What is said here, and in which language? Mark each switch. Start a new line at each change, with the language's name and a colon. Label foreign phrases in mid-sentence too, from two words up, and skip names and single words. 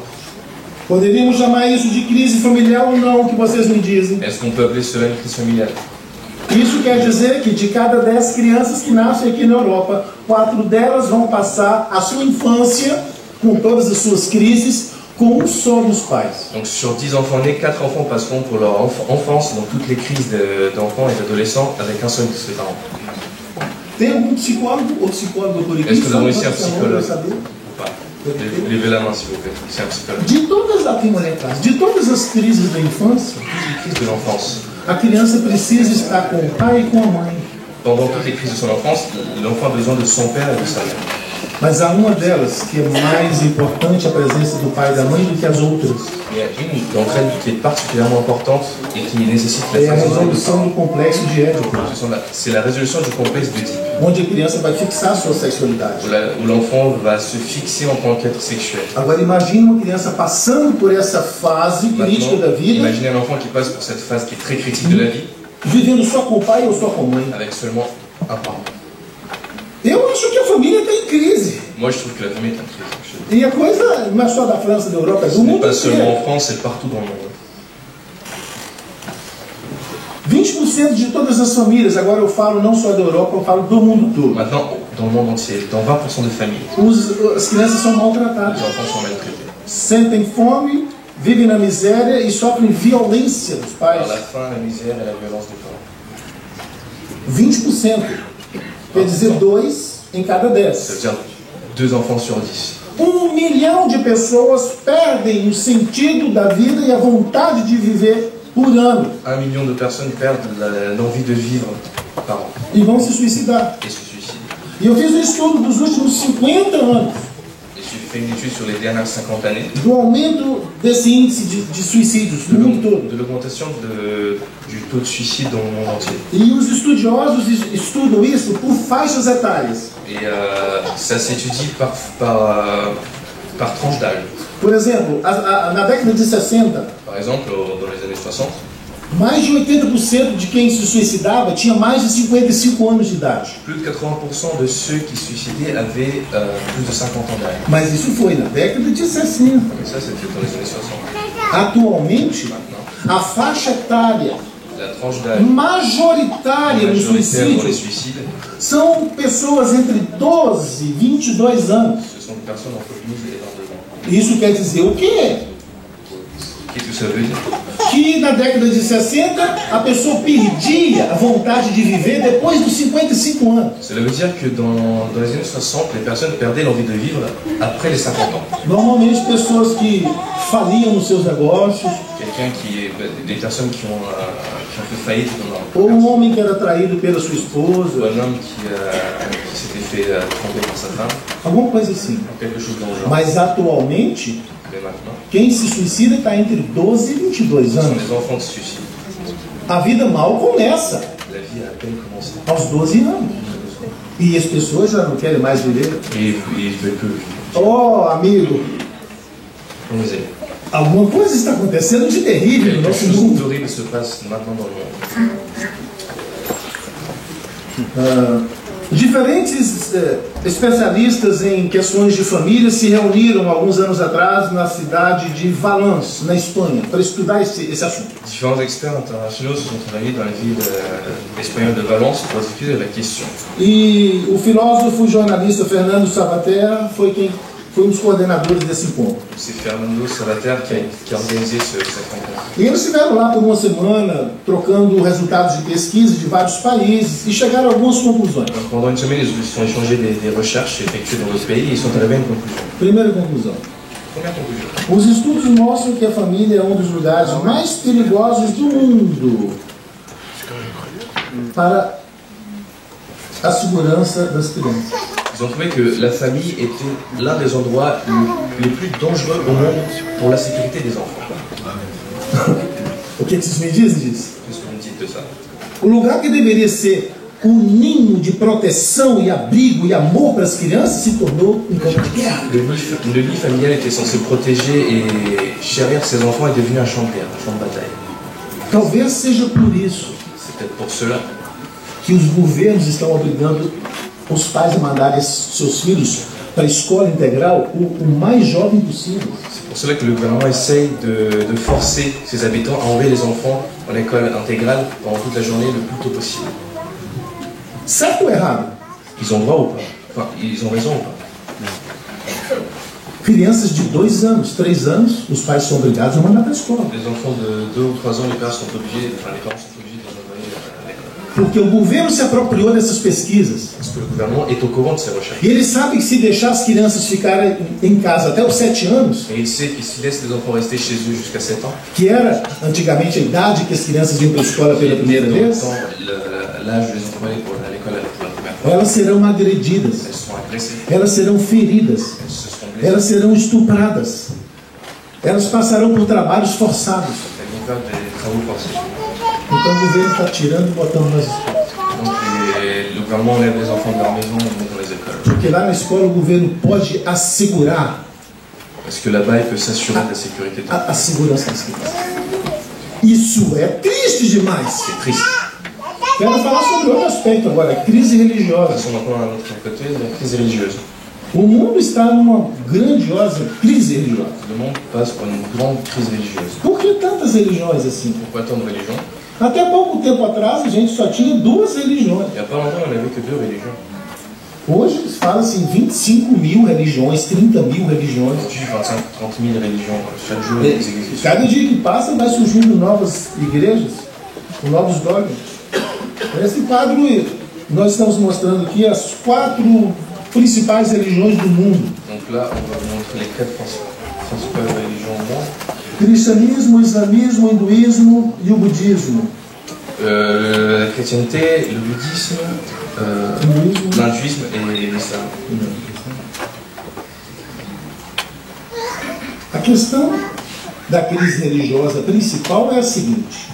Portuguese: Poderíamos chamar isso de crise familiar ou não? O que vocês me dizem?
French: Est-ce qu'on peut appeler cela une crise familiale?
Portuguese: Isso quer dizer que de cada 10 crianças que nascem aqui na Europa, 4 delas vão passar a sua infância, com todas as suas crises, com um só dos pais.
French: Donc sur 10 enfants nés, 4 enfants passeront pour leur enfance dans toutes les crises d'enfants et d'adolescents avec un seul de ses parents.
Portuguese: Tem algum psicólogo ou psicóloga por aqui?
French: Est-ce que nous avons
Portuguese: Só
French: ici un
Portuguese: pra saber,
French: psychologue
Portuguese: saber.
French: ou pas? Levez la main s'il vous plaît, c'est un psychologue.
Portuguese: De todas aqui, molecada, de todas as crises da infância,
French: Toutes les crises de l'enfance.
Portuguese: a criança precisa estar com o pai e com a mãe.
French: Pendant toutes les crises de son enfance, l'enfant a besoin de son père et de sa mère.
Portuguese: Mas há uma delas que é mais importante a presença do pai e da mãe do que as outras.
French: Il y a une d'entre elles qui est particulièrement importante et qui nécessite la
Portuguese: É a
French: présence de
Portuguese: resolução do complexo de Édipo,
French: C'est la résolution du complexe d'Oedipe,
Portuguese: onde a criança vai fixar sua sexualidade.
French: où l'enfant va se fixer en tant qu'être sexuel.
Portuguese: Agora imagine uma criança passando por essa fase crítica da
French: Maintenant,
Portuguese: vida,
French: imaginez un enfant qui passe pour cette phase qui est très critique de la vie,
Portuguese: vivendo só com o pai ou só com a mãe.
French: avec seulement un parent.
Portuguese: Eu acho que a família está em crise.
French: Moi, je trouve que la famille est en crise.
Portuguese: E a coisa não é só da França, da Europa, é
French: Ce
Portuguese: do
French: n'est
Portuguese: mundo
French: pas seulement
Portuguese: inteiro.
French: en France, c'est partout dans le monde.
Portuguese: 20% de todas as famílias, agora eu falo não só da Europa, eu falo do mundo todo.
French: Maintenant, dans le monde entier, dans 20% des familles,
Portuguese: As crianças são
French: les
Portuguese: maltratadas,
French: enfants sont maltraités.
Portuguese: sentem fome, vivem na miséria e sofrem violência dos
French: Par la
Portuguese: pais.
French: faim, la misère et la violence des parents.
Portuguese: 20%. Quer dizer, 2 em cada
French: Ça
Portuguese: 10.
French: veut dire 2 enfants sur 10.
Portuguese: 1 milhão de pessoas perdem o sentido da vida e a vontade de viver por ano
French: 1 million de personnes perdent l'envie de vivre par an
Portuguese: e vão se suicidar.
French: et se suicident.
Portuguese: E eu fiz um estudo dos últimos 50 anos
French: Et j'ai fait une étude sur les dernières 50 années
Portuguese: do aumento desse índice de suicídios no mundo todo.
French: de l'augmentation du taux de suicide dans le monde entier.
Portuguese: E os estudiosos estudam isso por faixas etárias.
French: Et ça s'étudie par tranche d'âge.
Portuguese: Por exemplo, na década de 60,
French: Par exemple, dans les années 60,
Portuguese: Mais de 80% de quem se suicidava tinha mais de 55 anos de idade.
French: Plus de 80% de ceux qui se suicidaient avaient plus de 50 ans d'âge.
Portuguese: Mas isso foi na década de 60.
French: Mais ça, c'était dans les années 60.
Portuguese: Atualmente, a faixa etária
French: La tranche d'âge
Portuguese: majoritária no
French: majoritaire dans les
Portuguese: suicídio
French: suicides,
Portuguese: são pessoas entre 12 e 22 anos.
French: ce sont des personnes entre 12 et 22 ans.
Portuguese: Isso quer dizer o quê?
French: Qu'est-ce que ça veut dire?
Portuguese: Que na década de 60 a pessoa perdia a vontade de viver depois dos 55 anos.
French: Cela veut dire que dans les années 60, les personnes perdaient l'envie de vivre après les 50 ans.
Portuguese: Normalmente pessoas que faliam nos seus negócios,
French: Quelqu'un des personnes qui ont fait faillite dans leur
Portuguese: ou um homem que era traído pela sua
French: ou
Portuguese: esposa,
French: un homme qui s'était fait tromper par sa femme,
Portuguese: alguma coisa assim.
French: quelque chose dans le genre.
Portuguese: Mas atualmente,
French: Mais maintenant,
Portuguese: quem se suicida está entre 12 e 22
French: ce sont
Portuguese: anos.
French: des enfants qui se suicident.
Portuguese: A vida mal começa
French: La vie a à peine commencé.
Portuguese: aos 12 anos. E as pessoas já não querem mais viver.
French: Et ils ne veulent plus.
Portuguese: Oh, amigo,
French: On les aime.
Portuguese: alguma coisa está acontecendo de terrível no
French: Quelque
Portuguese: nosso
French: chose
Portuguese: mundo.
French: d'horrible se passe maintenant dans le monde.
Portuguese: Diferentes especialistas em questões de família se reuniram alguns anos atrás na cidade de Valence, na Espanha, para estudar esse assunto.
French: Différents experts internationaux se sont réunis dans la ville espagnole de Valence pour discuter de la question.
Portuguese: E o filósofo e jornalista Fernando Savater foi um dos coordenadores desse encontro.
French: C'est Fernando Savater qui a organisé cette rencontre.
Portuguese: E eles estiveram lá por uma semana, trocando resultados de pesquisa de vários países e chegaram a algumas conclusões.
French: Donc, pendant une semaine, ils ont échangé des recherches effectuées dans notre pays et ils sont arrivés à une conclusion.
Portuguese: Primeira conclusão.
French: Première conclusion.
Portuguese: Os estudos mostram que a família é um dos lugares mais perigosos do mundo para a segurança das crianças.
French: Ils ont trouvé que la famille était l'un des endroits les plus dangereux au monde pour la sécurité des enfants.
Portuguese: O que vocês me dizem disso?
French: Qu'est-ce que vous me dites de ça?
Portuguese: O lugar que deveria ser um ninho de proteção e abrigo e amor para as crianças se tornou um campo de guerra.
French: Le lit familial était censé protéger et chérir ses enfants est devenu un champ de guerre, un champ de bataille.
Portuguese: Talvez seja por isso
French: C'est peut-être pour cela
Portuguese: que os governos estão obrigando os pais a mandarem seus filhos para a escola integral o mais jovem possível.
French: C'est pour cela que le gouvernement essaye de forcer ses habitants à envoyer les enfants en école intégrale pendant toute la journée le plus tôt possible.
Portuguese: Certo ou errado?
French: Ils ont droit ou pas? Enfin, ils ont raison ou pas?
Portuguese: Crianças de 2 anos, 3 anos, os pais são obrigados a mandar para a escola.
French: Les enfants de 2 ou 3 ans, les parents sont obligés de les envoyer à l'école.
Portuguese: Porque o governo se apropriou dessas pesquisas.
French: Parce que le gouvernement est au courant de ces recherches.
Portuguese: E ele sabe que se deixar as crianças ficarem em casa até os 7 anos,
French: Et il sait que s'il laisse les enfants rester chez eux jusqu'à 7 ans,
Portuguese: que era antigamente a idade que as crianças iam para a escola pela primeira
French: dans
Portuguese: vez,
French: le temps, l'âge de les enfants aller à l'école pour la première fois,
Portuguese: elas serão agredidas,
French: elles seront agressées,
Portuguese: elas serão feridas,
French: elles se seront blessées,
Portuguese: elas serão estupradas, elas passarão por trabalhos forçados.
French: elles vont faire des travaux forcés.
Portuguese: Então o governo está tirando e botando nas escolas.
French: Donc le gouvernement enlève les enfants de leur maison et les met dans les écoles.
Portuguese: Porque lá na escola o governo pode assegurar
French: Parce que là-bas, il peut s'assurer de la sécurité de
Portuguese: a segurança das crianças. Isso é triste demais.
French: C'est triste.
Portuguese: Quero falar sobre outro aspecto agora, a crise religiosa.
French: Passons maintenant à un autre côté, la crise religieuse.
Portuguese: O mundo está numa grandiosa crise religiosa.
French: Le monde passe par une grande crise religieuse.
Portuguese: Por que tantas religiões assim?
French: Pourquoi tant de religions?
Portuguese: Até pouco tempo atrás a gente só tinha 2 religiões.
French: Il n'y a pas longtemps, on n'avait que 2 religions.
Portuguese: Hoje fala-se em 25 mil religiões, 30 mil religiões.
French: Aujourd'hui, 25, 30 000 religions. Chaque jour, il y a des églises.
Portuguese: Cada dia que passa vai surgindo novas igrejas, com novos dogmas. Esse quadro, nós estamos mostrando aqui as 4 principais religiões do mundo.
French: Donc là, on va vous montrer les 4 principales religions au monde.
Portuguese: Cristianismo, islamismo, hinduísmo e o budismo.
French: La chrétienté, le bouddhisme, l'hindouisme et l'islam.
Portuguese: A questão da crise religiosa principal é a seguinte: